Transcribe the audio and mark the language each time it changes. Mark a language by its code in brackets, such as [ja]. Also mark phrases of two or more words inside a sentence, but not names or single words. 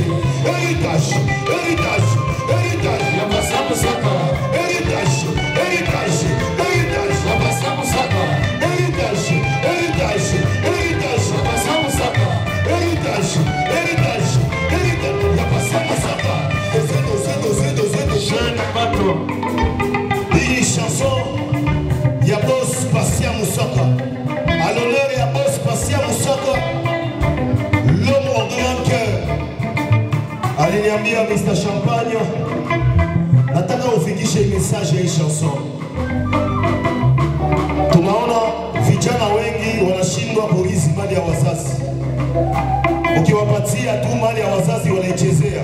[sw] Heritage ya Pasia Musaka. Heritage ya Pasia Musaka. Heritage ya Pasia Musaka. Heritage ya Pasia Musaka. [fr] Jeune bateau. [sw] Hii chanson ya boss Pasia Musaka. [fr] À l'honneur et à boss Pasia Musaka, l'homme au grand cœur. [sw] Aliniambia Mr Champagne, nataka ufikishe message ya hii chanson. Tunaona vijana wengi wanashindwa kurithi mali ya wazazi. Ukiwapatia tu mali ya wazazi wanaichezea.